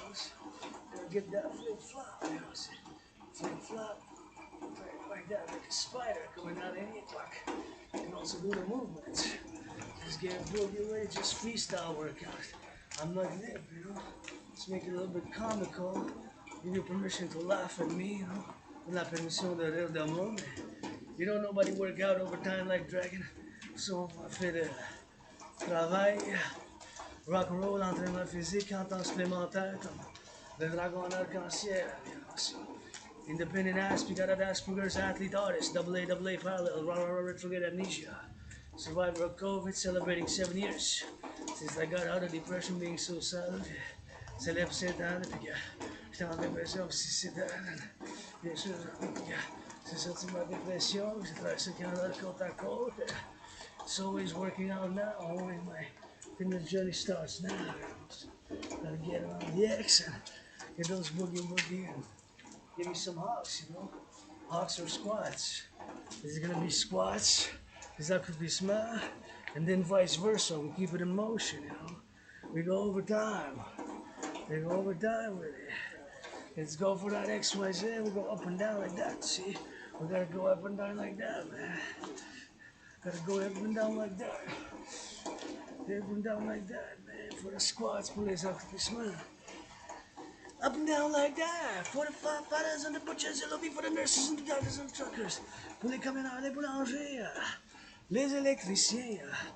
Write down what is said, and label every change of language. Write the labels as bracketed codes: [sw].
[en] Gotta get that flip-flop, you know. Flip-flop, like that, like a spider coming out of any buck. You can also do the movements. Just get a boogie away, just freestyle workout. I'm not lip, you know. Just make it a little bit comical. Give you permission to laugh at me, you know. [fr] La permission de rire d'amour, mais [en] you don't nobody work out overtime like Dragon. [fr] So on fait de travail, rock and roll, entraînement physique, en temps supplémentaire, comme le dragon en arc-en-ciel. [en] Independent Asperger, Asperger's athlete artist, AA parallel, retrograde amnesia. Survivor of COVID, celebrating 7 years since I got out of depression, being suicidal. [fr] Célèbre 7 ans depuis que j'étais en dépression, 6 ans. Bien sûr, j'ai sorti ma dépression, j'ai traversé le Canada de côte à côte. [en] It's always working out now, always my fitness journey starts now. Gotta get on the X and get those boogie and give me some hawks, you know. Hawks or squats. Is it gonna be squats? Is that could be small? And then vice versa, we keep it in motion, you know. We go over time. We go over time with it. Let's go for that XYZ. We go up and down like that. See, we gotta go up and down like that, man. Gotta go up and down like that. Up and down like that, man. For the squats, [fr] pour les accomplissements. [en] Up and down like that. For the firefighters and the butchers, it'll be for the nurses and the doctors and the truckers. [fr] Pour les camionneurs, les boulangers, les électriciens.